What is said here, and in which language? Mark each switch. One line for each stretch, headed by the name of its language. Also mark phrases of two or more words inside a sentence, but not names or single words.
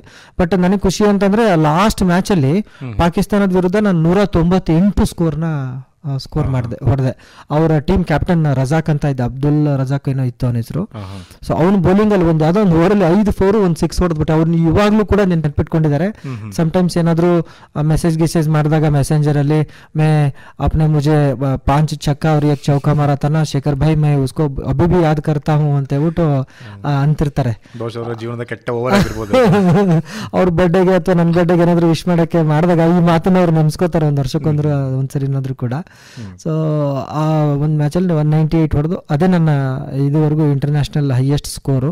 Kannada: ಬಟ್ ನನಗೆ ಖುಷಿ ಅಂತಂದ್ರೆ ಲಾಸ್ಟ್ ಮ್ಯಾಚಲ್ಲಿ ಪಾಕಿಸ್ತಾನದ ವಿರುದ್ಧ ನಾನು 198 ಸ್ಕೋರ್ ಹೊಡೆದೆ. ಅವರ ಟೀಮ್ ಕ್ಯಾಪ್ಟನ್ ರಜಾಕ್ ಅಂತ ಇದ್ದ, ಅಬ್ದುಲ್ ರಜಾಕ್ ಏನೋ ಇತ್ತು ಅವನ ಹೆಸರು. ಸೊ ಅವ್ನು ಬೌಲಿಂಗ್ ಅಲ್ಲಿ ಯಾವ್ದೋ ಒಂದು ಓವರಲ್ಲಿ 5 4 1 6 ಹೊಡೆದ್ಬಿಟ್ಟು ಅವ್ರನ್ನ ಇವಾಗ್ಲೂ ಕೂಡ ನೆನ್ಪಿಟ್ಕೊಂಡಿದ್ದಾರೆ. ಸಮ್ಟೈಮ್ಸ್ ಏನಾದ್ರು ಮೆಸೇಜ್ ಮಾಡಿದಾಗ ಮೆಸೆಂಜರ್ ಅಲ್ಲಿ
Hindi: मैं अपने मुझे 5 छक्का और 1 चौका मारा था ना शेखर भाई, मैं उसको अभी भी याद करता हूँ
Kannada: ಅಂತ ಹೇಳ್ಬಿಟ್ಟು ಅಂತಿರ್ತಾರೆ. ಜೀವನದ ಕೆಟ್ಟ ಓವರ್ ಆಗಿರ್ಬೋದು. ಅವ್ರ ಬರ್ಡೇಗೆ ಅಥವಾ ನನ್ನ ಬರ್ಡೇಗೆ ಏನಾದ್ರು ವಿಶ್ ಮಾಡಕ್ಕೆ ಮಾಡಿದಾಗ ಈ ಮಾತನ್ನ ಅವ್ರು ನೆನ್ಸ್ಕೋತಾರೆ ಒಂದ್ಸರಿ ಏನಾದ್ರು ಕೂಡ. ಸೊ ಆ ಒಂದು ಮ್ಯಾಚಲ್ಲಿ 198 ಹೊಡೆದು ಅದೇ ನನ್ನ ಇದುವರೆಗೂ
English: international highest score.